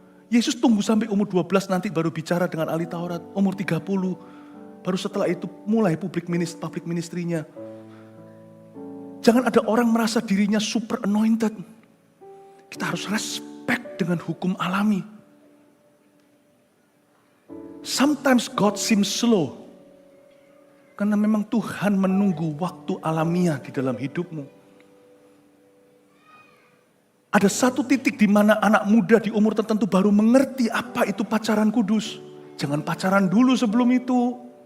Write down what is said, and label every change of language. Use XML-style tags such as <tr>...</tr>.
<id>Yesus tunggu sampai umur 12 nanti baru bicara dengan ahli Taurat, umur 30. Baru setelah itu mulai public ministry-nya. Jangan ada orang merasa dirinya super anointed. Kita harus respect dengan hukum alami.</id> <en>Sometimes God seems slow.</en> <id>Karena memang Tuhan menunggu waktu alamiah di dalam hidupmu. Ada satu titik di mana anak muda di umur tertentu baru mengerti apa itu pacaran kudus. Jangan pacaran dulu sebelum itu.</id>